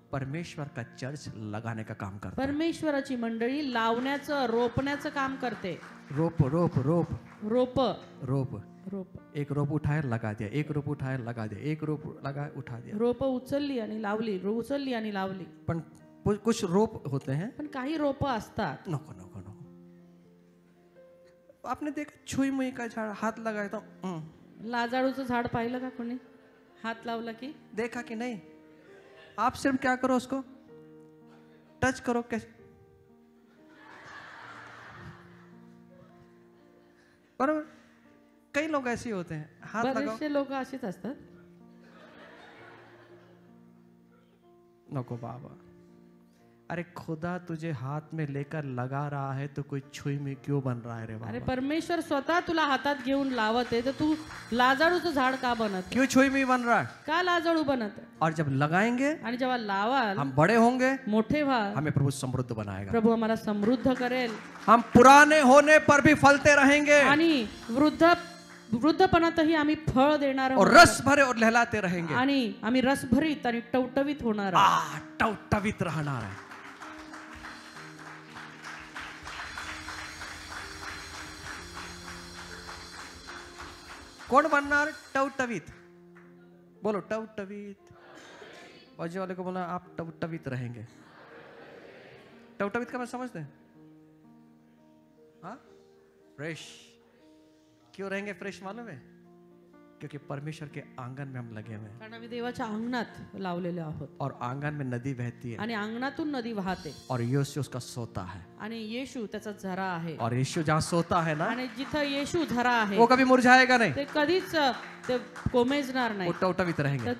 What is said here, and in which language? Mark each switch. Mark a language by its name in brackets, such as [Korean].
[Hindi] परमेश्वर का चर्च लगाने का काम करता है। [Marathi] परमेश्वराची मंडळी लावण्याचं रोपण्याचं काम करते. [Hindi] रोप रोप रोप रोप रोप, रोप एक रोप उठाया लगा दिया, एक रोप उठाया लगा दिया, एक रोप लगा उठा दिया। [Marathi] रोप उचलली आणि लावली, उचलली आणि लावली. [Hindi] पण कुछ रोप होते हैं, [Marathi] पण काही रोप असतात. नको नको नको। [Hindi] आपने देखा छुई मुई का झाड़, हाथ लगाया तो [Marathi] लाजाळूचं झाड पाहिलं का कोणी? हात लावला की [Hindi] देखा कि नहीं? आप सिर्फ क्या करो, उसको टच करो। कैसे? बराबर। कई लोग ऐसे होते हैं, हाथ लगाओ, [Marathi] बरेचसे लोक असेच असतात. नको बाबा। [Hindi] अरे खुदा तुझे हाथ में लेकर लगा रहा है तो कोई छुई में क्यों बन रहा है रे अरे बाबा? [Marathi] परमेश्वर स्वतः तुला हातात घेऊन लावत आहे तर तू लाजाळूचं झाड का बनत? [Hindi] क्यों छुई में बन रहा है? [Marathi] का लाजाळू बनत आहे? [Hindi] और जब लगाएंगे, [Marathi] आणि जेव्हा लावाल, [Hindi] हम बड़े होंगे, [Marathi] मोठे व्हा, [Hindi] हमें प्रभु समृद्ध बनाएगा। [Marathi] प्रभू आम्हाला समृद्ध करेल. [Hindi] हम पुराने होने पर भी फलते रहेंगे [Marathi] आणि वृद्धपणातही आम्ही फळ देणार [Hindi] और [Marathi] आहोत. [Hindi] रस भरे और लहलाते रहेंगे। [Marathi] आणि आम्ही रसभरीत आणि टवटवीत होणार आहोत. [Hindi] टवटवीत रहणार है। कौन बनना? टवटवीत। बोलो टवटवीत। बाजू वाले को बोला आप टवटवीत रहेंगे। टवटवीत का मैं समझते हैं? हाँ, फ्रेश। क्यों रहेंगे फ्रेश मालूम है? क्योंकि परमेश्वर के आंगन में हम लगे हुए हैं [Marathi] कारण आम्ही देवाच्या अंगणात लावलेले आहोत. [Hindi] और आंगन में नदी बहती है [Marathi] आणि अंगणातून नदी वाहते. [Hindi] और यीशु उसका सोता है। [Marathi] आणि येशू त्याचा झरा आहे. [Hindi] और यीशु जहाँ सोता है ना, [Marathi] आणि जिथं येशू झरा आहे [Hindi] वो कभी मुरझाएगा नहीं, [Marathi] ते कधीच ते कोमेजणार [Hindi] वो [Marathi] नाही. [Hindi] टवटवीत रहेंगे।